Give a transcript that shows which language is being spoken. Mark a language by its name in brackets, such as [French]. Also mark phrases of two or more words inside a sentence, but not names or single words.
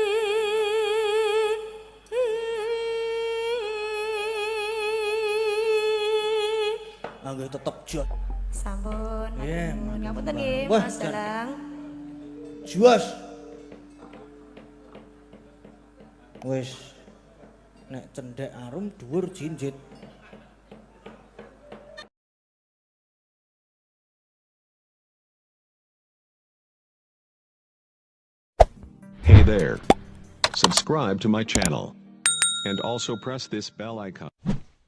[Javanese] Nggih tetep jot. sampun. Nggih, Ngapunten nggih Wah, Mas Dalang. Juas. Wis nek cendhek arum dhuwur jinjit. [English] Hey there. Subscribe to my channel. And also press this bell icon.